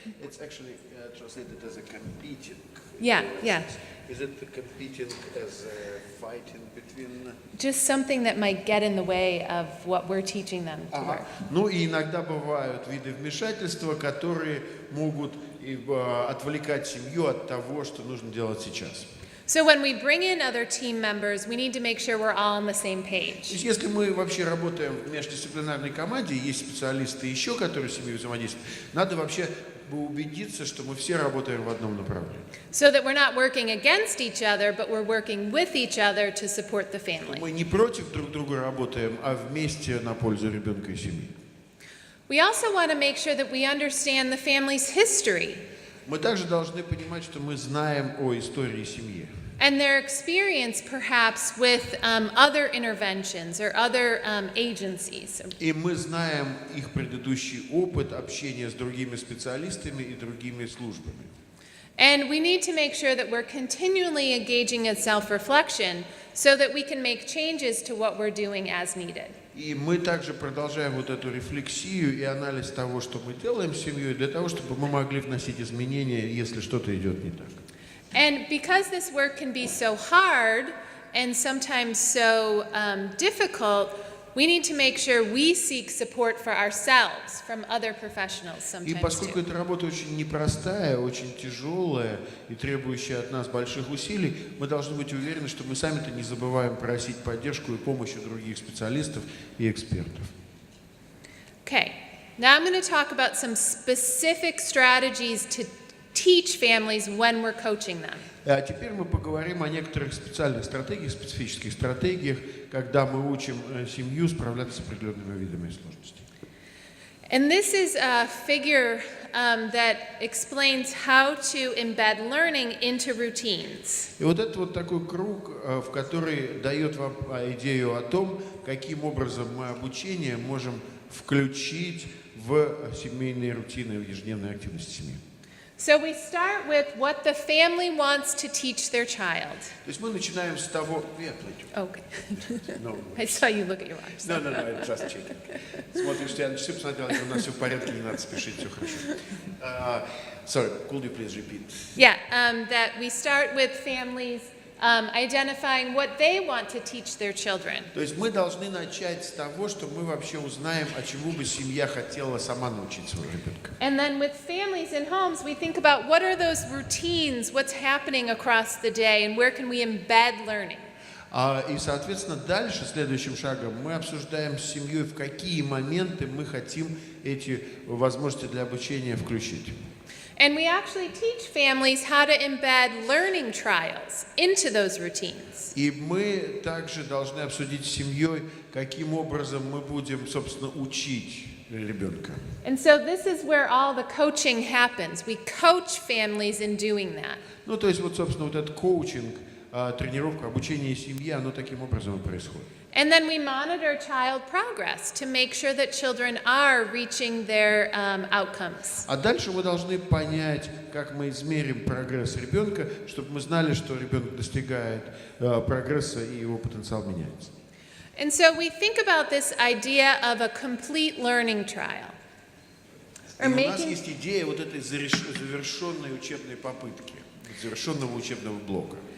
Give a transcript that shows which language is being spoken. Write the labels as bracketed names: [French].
[English] It's actually translated as a competing. Yeah. Is it the competing as a fighting between? Just something that might get in the way of what we're teaching them to work. [Russian] Ну и иногда бывают виды вмешательства, которые могут отвлекать семью от того, что нужно делать сейчас. [English] So when we bring in other team members, we need to make sure we're all on the same page. [Russian] То есть, если мы вообще работаем в междисциплинарной команде, есть специалисты еще, которые с семьей взаимодействуют, надо вообще убедиться, что мы все работаем в одном направлении. [English] So that we're not working against each other, but we're working with each other to support the family. [Russian] Мы не против друг друга работаем, а вместе на пользу ребенка и семьи. [English] We also want to make sure that we understand the family's history. [Russian] Мы также должны понимать, что мы знаем о истории семьи. [English] And their experience, perhaps, with other interventions or other agencies. [Russian] И мы знаем их предыдущий опыт общения с другими специалистами и другими службами. [English] And we need to make sure that we're continually engaging in self-reflection so that we can make changes to what we're doing as needed. [Russian] И мы также продолжаем вот эту рефлексию и анализ того, что мы делаем с семьей, для того, чтобы мы могли вносить изменения, если что-то идет не так. [English] And because this work can be so hard and sometimes so difficult, we need to make sure we seek support for ourselves from other professionals [Russian] И [English] sometimes [Russian] поскольку [English] too. [Russian] эта работа очень непростая, очень тяжелая и требующая от нас больших усилий, мы должны быть уверены, что мы сами-то не забываем просить поддержку и помощь у других специалистов и экспертов. [English] Okay, now I'm going to talk about some specific strategies to teach families when we're coaching them. [Russian] А теперь мы поговорим о некоторых специальных стратегиях, специфических стратегиях, когда мы учим семью справляться с определенными видами сложностей. [English] And this is a figure that explains how to embed learning into routines. [Russian] И вот это вот такой круг, в который дает вам идею о том, каким образом мы обучение можем включить в семейные рутины, в ежедневные активности семьи. [English] So we start with what the family wants to teach their child. [Russian] То есть мы начинаем с того... [English] Okay. No, I saw you look at your watch. no, I'm just checking. [Russian] Смотришь, что я на часы посмотрел, у нас все в порядке, не надо спешить, все хорошо. [English] Sorry, could you please repeat? Yeah, that we start with families identifying what they want to teach their children. [Russian] То есть мы должны начать с того, что мы вообще узнаем, а чему бы семья хотела сама научить своего ребенка. [English] And then with families and homes, we think about what are those routines, what's happening across the day, and where can we embed learning. [Russian] И, соответственно, дальше, следующим шагом, мы обсуждаем с семьей, в какие моменты мы хотим эти возможности для обучения включить. [English] And we actually teach families how to embed learning trials into those routines. [Russian] И мы также должны обсудить с семьей, каким образом мы будем, собственно, учить ребенка. [English] And so this is where all the coaching happens. We coach families in doing that. [Russian] Ну, то есть, вот, собственно, вот этот коучинг, тренировка, обучение семьи, оно таким образом и происходит. [English] And then we monitor child progress to make sure that children are reaching their outcomes. [Russian] А дальше мы должны понять, как мы измерим прогресс ребенка, чтобы мы знали, что ребенок достигает прогресса и его потенциал меняется. [English] And so we think about this idea of a complete learning trial. [Russian] И у нас есть идея вот этой завершенной учебной попытки, завершенного учебного блока.